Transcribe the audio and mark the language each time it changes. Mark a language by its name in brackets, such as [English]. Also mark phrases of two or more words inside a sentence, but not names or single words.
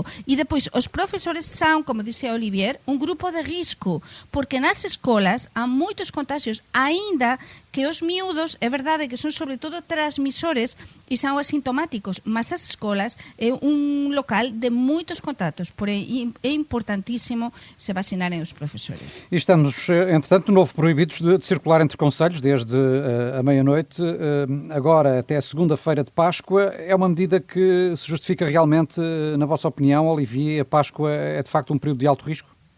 [Galician] E depois, os profesores son, como dice Olivier, un grupo de risco, porque nas escolas há moitos contagios, aínda que os miúdos, é verdade que son sobre todo transmisores e son asintomáticos, mas as escolas é un local de moitos contactos, [Portuguese] porém é importantíssimo se vacinarem os professores. E estamos, entretanto, de novo proibidos de circular entre concelhos desde a meia-noite, agora até a segunda-feira de Páscoa. É uma medida que se justifica realmente, na vossa opinião, Olivier? A Páscoa é de facto um período de alto risco?